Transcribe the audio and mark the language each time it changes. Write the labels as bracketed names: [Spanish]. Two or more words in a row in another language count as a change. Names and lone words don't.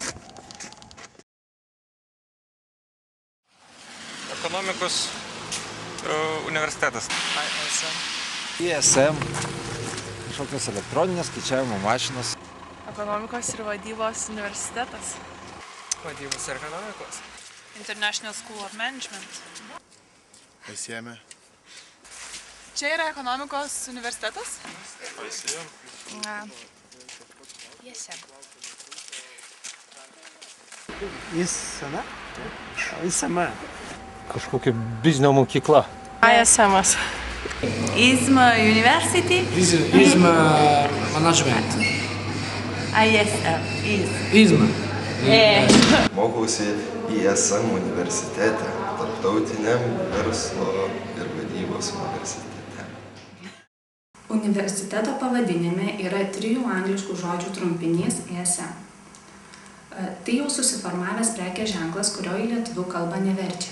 [Lithuanian] Ekonomikos universitetas. ISM, kažkokios elektroninės skaičiavimo mašinos. Ekonomikos ir vadybos universitetas. Vadybos ir ekonomikos. [English] International School of Management. [Lithuanian] ISM. Čia yra ekonomikos universitetas? ISM. Kažkokia biznio mokykla. ISM-as. ISM University. ISM Management. ISM. ISM. Mokausi ISM universitete, tarptautiniam verslo ir vadybos universitete. Universiteto pavadinime yra 3 angliškų žodžių trumpinys ISM. Tai jau susiformavęs prekės ženklas, kurio į lietuvių kalbą neverčiame.